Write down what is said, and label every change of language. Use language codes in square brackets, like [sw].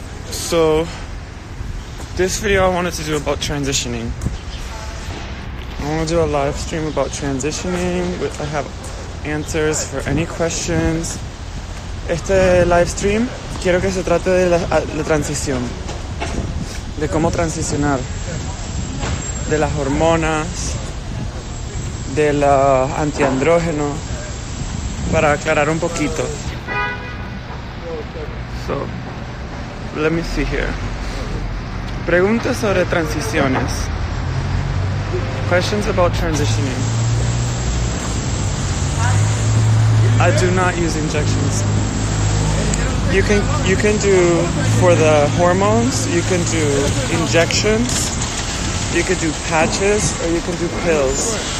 [en] So, this video I wanted to do about transitioning. I want to do a live stream about transitioning. I have answers for any questions. [es] Este live stream quiero que se trate de la transición, de cómo transicionar, de las hormonas, de los antiandrógenos, para aclarar un poquito. [en] So, let me see here. [es] Preguntas sobre transiciones. [en] Questions about transitioning. I do not use injections. You can do, for the hormones, you can do injections, you could do patches, or you can do pills.